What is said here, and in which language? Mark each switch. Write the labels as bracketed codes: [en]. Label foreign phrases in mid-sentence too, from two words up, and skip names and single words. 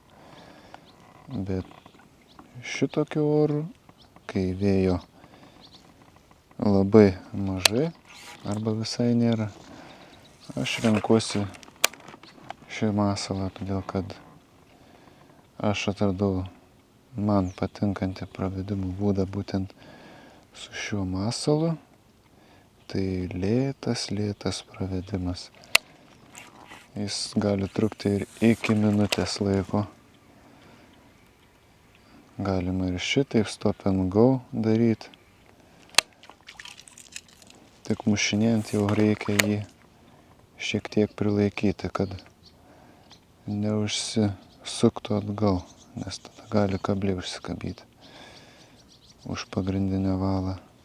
[lt] Bet šitokiu oru, kai vėjo labai mažai arba visai nėra, aš renkuosi šį masalą, todėl kad aš atradau man patinkantį pravedimo būdą būtent su šiuo masalu. Tai lėtas pravedimas. Jis gali trukti ir iki minutės laiko. [en] Galima ir šitaip stop and go daryti. [lt] Tik mušinėjant jau reikia jį šiek tiek prilaikyti, kad neužsisuktų atgal, nes tada gali kabliai užsikabyti už pagrindinę valą.